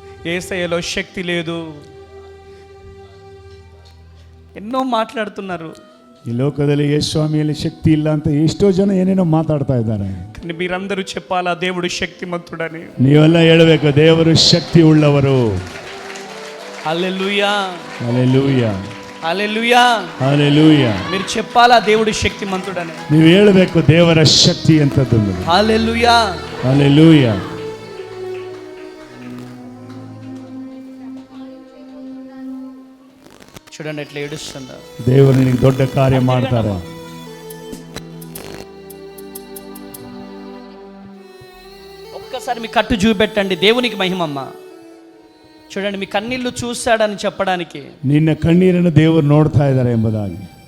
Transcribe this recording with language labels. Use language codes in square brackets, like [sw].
[te] యేసయ్యలో శక్తి లేదు, ఎన్నో మాట్లాడుతున్నారు. [kn] ಈ ಲೋಕದಲ್ಲಿ ಯೇಸುಸ್ವಾಮಿಯಲ್ಲಿ ಶಕ್ತಿ ಇಲ್ಲ ಅಂತ ಎಷ್ಟೋ ಜನ ಏನೇನೋ ಮಾತಾಡ್ತಾ ಇದ್ದಾರೆ. [te] కానీ మీరందరూ చెప్పాలా దేవుడు శక్తిమంతుడని? [kn] ನೀವೆಲ್ಲ ಹೇಳಬೇಕು, ದೇವರು ಶಕ್ತಿ ಉಳ್ಳವರು. [te] హల్లెలూయా, హల్లెలూయా, హల్లెలూయా, హల్లెలూయా. మీరు చెప్పాలా దేవుడు శక్తిమంతుడని? [kn] ನೀವು ಹೇಳಬೇಕು, ದೇವರ ಶಕ್ತಿ ಅಂತದ್ದು. [te] హల్లెలూయా, హల్లెలూయా. చూడండి ఎట్లా ఏడుస్తుందా. [kn] ದೇವರು ನಿನಗೆ ದೊಡ್ಡ ಕಾರ್ಯ ಮಾಡ್ತಾರೆ. [te] ఒక్కసారి మీ కట్టు చూపెట్టండి, దేవునికి మహిమమ్మ. చూడండి, మీ కన్నీళ్లు చూశాడని చెప్పడానికి. [kn] ನಿನ್ನ ಕಣ್ಣೀರನ್ನು ದೇವರು ನೋಡ್ತಾ ಇದ್ದಾರೆ ಎಂಬುದಾಗಿ.